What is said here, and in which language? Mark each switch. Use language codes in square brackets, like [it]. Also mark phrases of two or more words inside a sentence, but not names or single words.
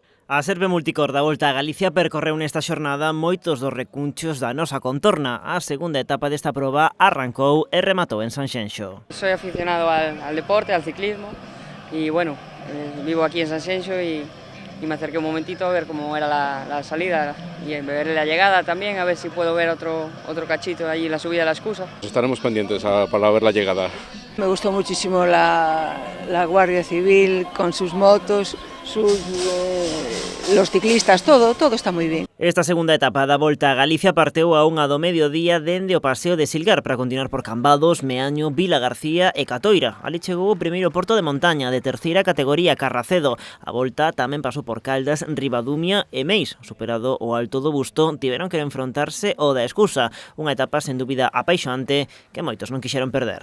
[gl] A Serve Multicor da Volta a Galicia percorreu nesta xornada moitos dos recunchos da nosa contorna. A segunda etapa desta proba arrancou e rematou en Sanxenxo. [es] Soy aficionado al deporte, al ciclismo y bueno, vivo aquí en Sanxenxo y me acerqué un momentito a ver cómo era la salida y ver la llegada también, a ver si puedo ver otro cachito allí, la subida de la excusa. Estaremos pendientes para ver la llegada. Me gustó muchísimo la Guardia Civil con sus motos, los ciclistas, todo está muy bien. [gl] Esta segunda etapa da Volta a Galicia parteu a 1 do mediodía dende o paseo de Silgar para continuar por Cambados, Meaño, Vila García e Catoira. Ali chegou o primeiro porto de montaña de terceira categoría, Carracedo. A volta tamén pasou por Caldas, Ribadumia e Meis. Superado o Alto do Busto, tiveron que enfrontarse ao da Escusa, unha etapa sen dúbida apaixoante que moitos non quixeron perder.